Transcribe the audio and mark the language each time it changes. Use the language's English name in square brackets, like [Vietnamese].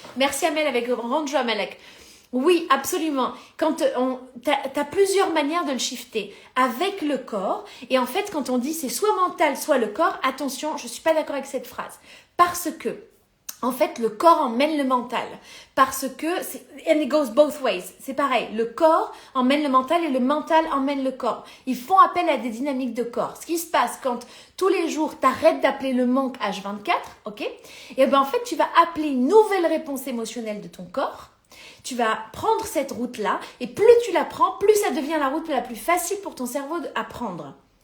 [French] Merci Amel avec Ranjo Amalek. Oui, absolument. Quand t'as plusieurs manières de le shifter avec le corps. Et en fait, quand on dit c'est soit mental, soit le corps, attention, je suis pas d'accord avec cette phrase. Parce que en fait, le corps emmène le mental. Parce que, [English] and it goes both ways. [French] C'est pareil. Le corps emmène le mental et le mental emmène le corps. Ils font appel à des dynamiques de corps. Ce qui se passe quand tous les jours, t'arrêtes d'appeler le manque H24, ok? Et ben, en fait, tu vas appeler une nouvelle réponse émotionnelle de ton corps. Tu vas prendre cette route-là. Et plus tu la prends, plus ça devient la route la plus facile pour ton cerveau à prendre.